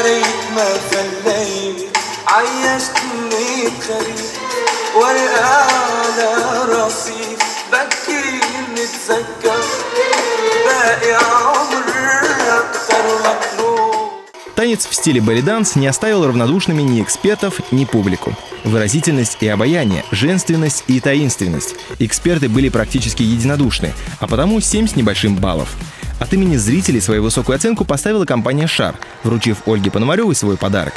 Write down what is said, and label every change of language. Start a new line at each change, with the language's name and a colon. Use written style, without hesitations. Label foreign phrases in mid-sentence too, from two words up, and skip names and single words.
Arabic: ريت ما فليت عيشتني بخريف ورقة على رصيف بكي نتذكر باقي عمر أكتر مطلوب.
Russian: Танец в стиле белли-данс не оставил равнодушными ни экспертов, ни публику. Выразительность и обаяние, женственность и таинственность. Эксперты были практически единодушны, а потому 7 с небольшим баллов. От имени зрителей свою высокую оценку поставила компания «Шар», вручив Ольге Пономаревой свой подарок.